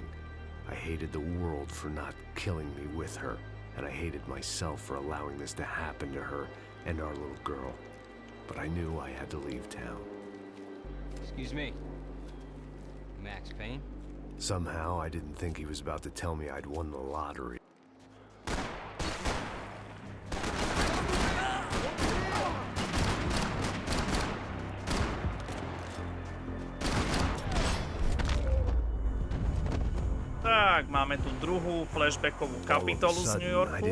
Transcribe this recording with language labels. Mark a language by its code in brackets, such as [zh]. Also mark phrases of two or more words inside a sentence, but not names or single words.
[en] I hated the world for not killing me with her, and I hated myself for allowing this to happen to her and our little girl. But I knew I had to leave town. Excuse me. Max Payne? Somehow, I didn't think he was about to tell me I'd won the lottery. [sk] Tak, máme tu druhú flashbackovú kapitolu z New Yorku.